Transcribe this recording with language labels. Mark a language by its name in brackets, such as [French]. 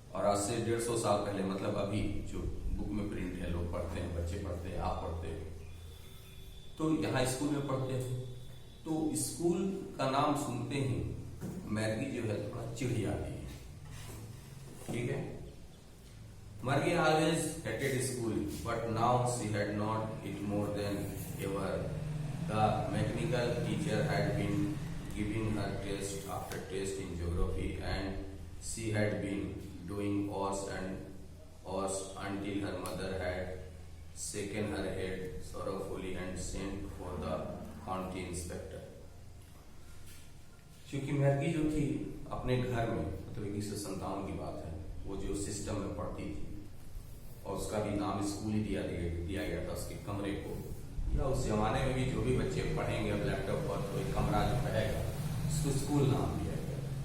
[Hindi] और आज से 150 साल पहले, मतलब अभी जो बुक में प्रिंट है, लोग पढ़ते हैं, बच्चे पढ़ते हैं, आप पढ़ते हैं, तो यहाँ स्कूल में पढ़ते हैं। तो स्कूल का नाम सुनते ही मैगी जो है थोड़ा चिढ़ जाती है। ठीक है। [English] Margie always hated school, but now she had not it more than ever. The mechanical teacher had been giving her test after test in geography, and she had been doing hours and hours until her mother had shaken her head sorrowfully and sent for the county inspector. [Hindi] क्योंकि Maggi जो थी अपने घर में, मतलब 1957 की बात है, वो जो सिस्टम में पढ़ती थी और उसका भी नाम स्कूल ही दिया गया था उसके कमरे को। या उस जमाने में भी जो भी बच्चे पढ़ेंगे अब लैपटॉप पर तो एक कमरा जो रहेगा उसको स्कूल नाम दिया गया।